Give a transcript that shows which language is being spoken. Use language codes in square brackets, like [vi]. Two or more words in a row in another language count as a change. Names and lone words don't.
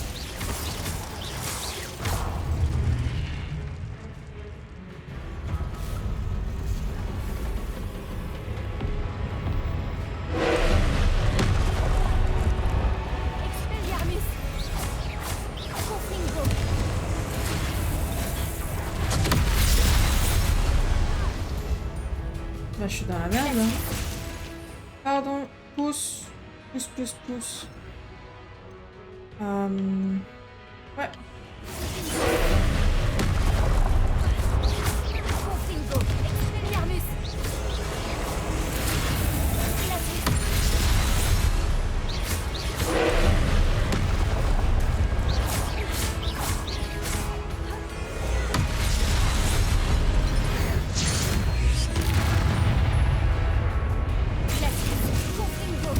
[fr] Expelliarmus. Confringo. Là, je suis dans la merde, là. Pardon. Pousse. Pousse, pousse, pousse. Ouais. Confringo. Expelliarmus. Glacius. Glacius. Confringo.